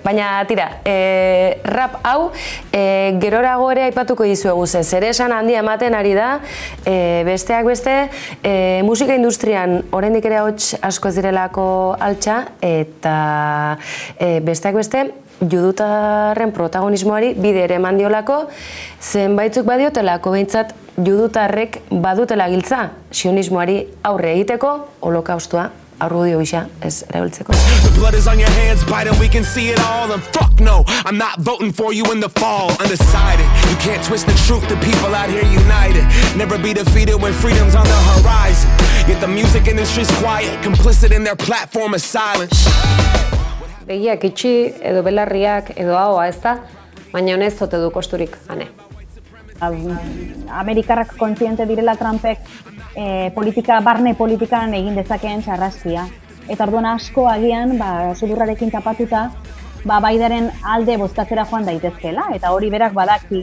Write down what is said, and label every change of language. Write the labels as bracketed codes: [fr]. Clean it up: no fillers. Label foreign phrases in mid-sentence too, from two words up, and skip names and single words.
[eu] Baina, tira, rap hau, gerorago ere aipatuko dizuegu ze, zer esan handia ematen ari da, besteak beste, musika industrian oraindik ere hots asko ez direlako altxa, eta besteak beste, judutarren protagonismoari bide ere eman diolako, zenbaitzuk badiotelako behintzat judutarrek badutela giltza sionismoari aurre egiteko, holokaustua argudio gisa ez erabiltzeko. [en] The blood is on your hands, Biden, we can see it all. And fuck no, I'm not voting for you in the fall. Undecided, you can't twist the truth, the people out here united. Never be defeated when freedom's on the horizon. Yet the music industry's quiet, complicit in their platform of silence. [eu] Begiak itxi, edo belarriak, edo ahoa ez da, baina honez zote du kosturik, ane. Amerikarrak kontziente direla Trumpek barne politikan egin dezakeen sarraskia. Eta orduan asko agian, sudurrarekin tapatuta, Bidenen alde bozkatzera joan daitezkela, eta hori berak badaki.